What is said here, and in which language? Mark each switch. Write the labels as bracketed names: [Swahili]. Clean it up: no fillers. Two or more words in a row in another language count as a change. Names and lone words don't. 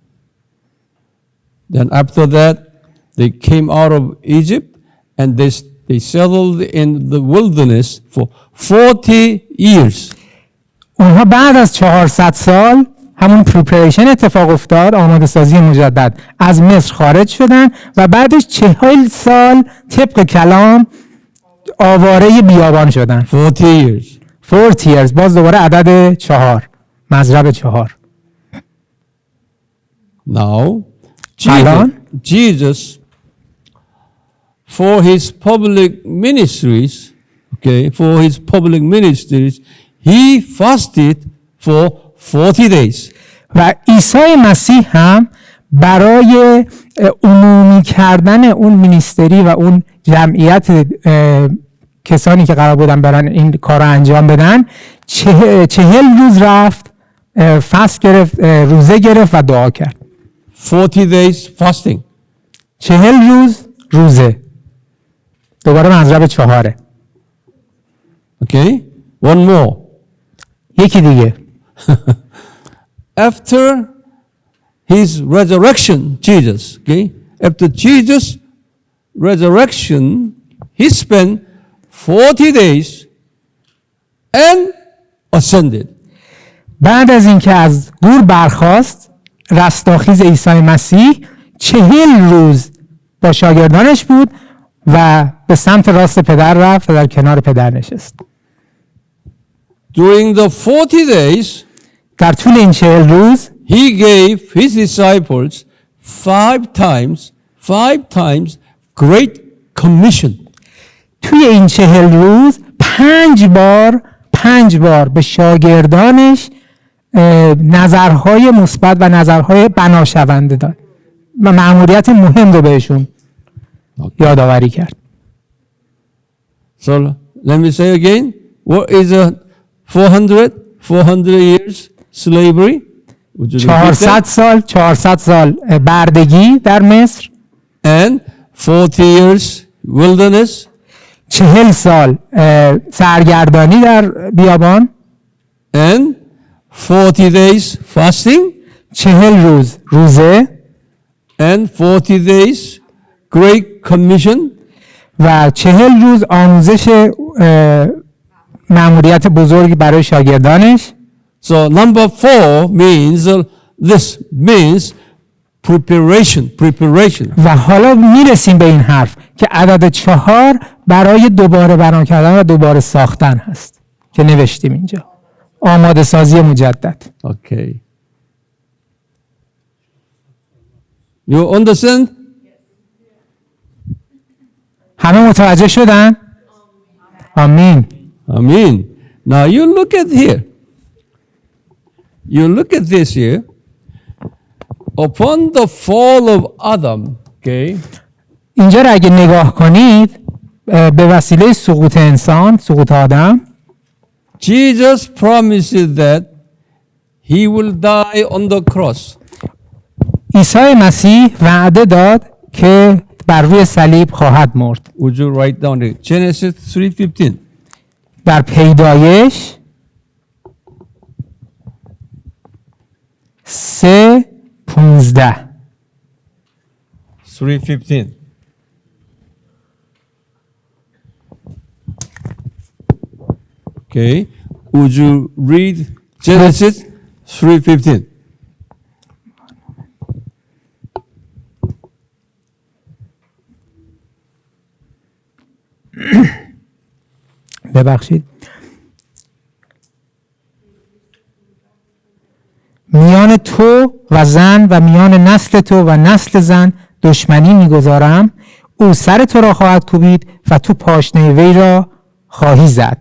[English] Then after that, they came out of Egypt and they settled in the wilderness for 40 years. [Persian] اونها بعد از 400 سال همون پریپریشن اتفاق افتاد، آماده سازی مجدد. از مصر خارج شدن و بعدش 40 سال طبق کلام آواره بیابان شدن. [English] 40 years. 40 years، [Persian] باز دوباره عدد 4، مضرب 4. [English] Now, [Persian] الان [English] Jesus, for his public ministries, okay, for his public ministries, he fasted for 40 days. [Persian] و عیسی مسیح هم برای عمومی کردن اون مینیستری و اون جمعیت کسانی که قرار بودن برن این کار رو انجام بدن 40 روز رفت، فست گرفت، روزه گرفت و دعا کرد. [English] 40 days fasting. [Persian] 40 روز روزه. دوباره مضرب 4. [English] Okay? One more. [Persian] یکی دیگه. [English] After his resurrection, Jesus, okay? After Jesus' resurrection, he spent 40 days and ascended. [Persian] بعد از اینکه از گور برخاست، رستاخیز عیسی مسیح 40 روز با شاگردانش بود و به سمت راست پدر رفت و در کنار پدر نشست. [English] During the 40 days, [Persian] در طول این 40 روز [English] he gave his disciples 5 times great commission. [Persian] توی این 40 روز 5 بار به شاگردانش نظرهای مثبت و نظرهای بناشونده داد و مأموریت مهم رو بهشون یادآوری کرد. [English] So let me say again, what is a 400 years slavery? Would you repeat that? [Persian] 400 سال بردگی در مصر [English] And 40 years wilderness. [Persian] 40 سال سرگردانی در بیابان [English] And 40 days fasting. [Persian] 40 روز روزه [English] And 40 days great commission. [Persian] و 40 روز آموزش مأموریت بزرگی برای شاگردانش. [English] So number 4 means this means preparation. [Persian] و حالا میرسیم به این حرف که عدد 4 برای دوباره بنا کردن و دوباره ساختن هست که نوشتیم اینجا. آماده سازی مجدد. [English] Okay. You understand? [Persian] همه متوجه شدن؟ آمین. [English] Amen. Now you look at here. You look at this here. Upon the fall of Adam, okay, [Persian] اینجا را اگه نگاه کنید به وسیله سقوط انسان، سقوط آدم، [English] Jesus promises that he will die on the cross. [Persian] عیسی مسیح وعده داد که بر روی صلیب خواهد مرد. [English] Would you write down it? Genesis 3:15. [Persian] در پیدایش 3:15. 3:15. [English] Okay. Would you read Genesis 3:15? [Persian] ببخشید. میان تو و زن و میان نسل تو و نسل زن دشمنی میگذارم، او سر تو را خواهد کوبید و تو پاشنه وی را خواهی زد.